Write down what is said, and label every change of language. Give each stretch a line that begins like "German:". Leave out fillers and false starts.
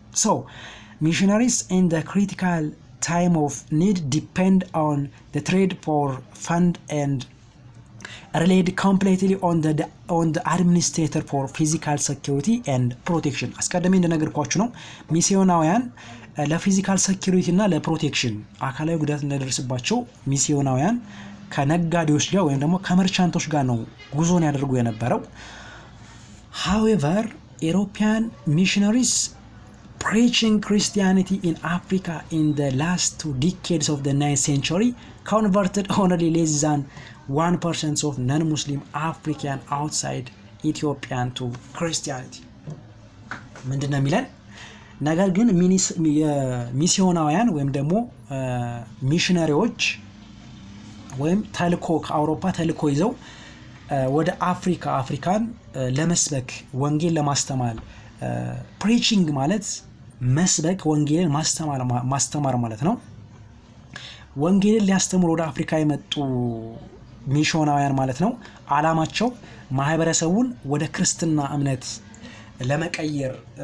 English: So missionaries in the critical time of need depend on the trade for fund and relied completely on the administrator for physical security and protection.
Amharic: አስቀድሜ እንደነገርኳችሁ ነው ሚስዮናውያን ለፊዚካል ሴኩሪቲ እና ለፕሮቴክሽን አካላዊ ጉዳት እንዳይደርስባቸው ሚስዮናውያን ከነጋዴዎች ጋር ወይም ደግሞ ከመርቻንቶች ጋር ነው ጉዞን ያደርጉ የነበረው።
English: However, European missionaries preaching Christianity in Africa in the last 2 decades of the 9th century converted only less than 1% of non-Muslim African outside Ethiopian to Christianity.
Amharic: ምንድነው የሚለን? ነገር ግን ሚስዮናውያን ወይም ደግሞ ሚሽነሪዎች ወይም ተልኮ ከአውሮፓ ተልኮ ይዘው ወደ አፍሪካን ለመስበክ ወንጌል ለማስተማር ፕሪቺንግ ማለት መስበክ ወንጌልን ማስተማር ማለት ነው። ወንጌልን ሊያስተምሩ ወደ አፍሪካ የመጡ ሚሽዮናውያን ማለት ነው። አላማቸው ማህበረሰቡን ወደ ክርስትና እምነት ለመቀየር